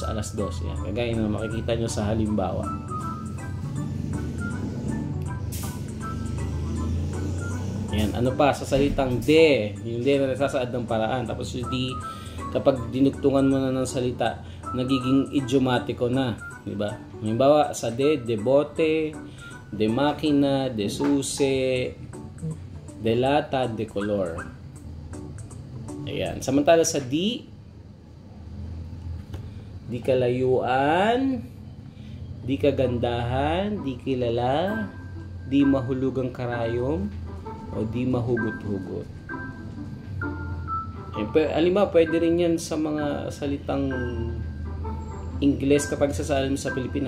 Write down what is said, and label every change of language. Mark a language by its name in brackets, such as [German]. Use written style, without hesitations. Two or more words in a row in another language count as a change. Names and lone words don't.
[Filipino] Yan, kagaya na makikita nyo sa halimbawa. Yan, ano pa sa salitang de, yung de na nasasaad ng paraan. Tapos yung di, kapag dinugtungan mo na ng salita, nagiging idiomatiko na, di ba? Halimbawa sa de bote, de makina, de suse, de lata, de color. Ayan. Samantala sa di kalayuan, di kagandahan, di kilala, di mahulugang karayom, o di mahugot-hugot. Halimbawa, pwede rin yan sa mga salitang Ingles kapag sasalin mo sa Pilipino.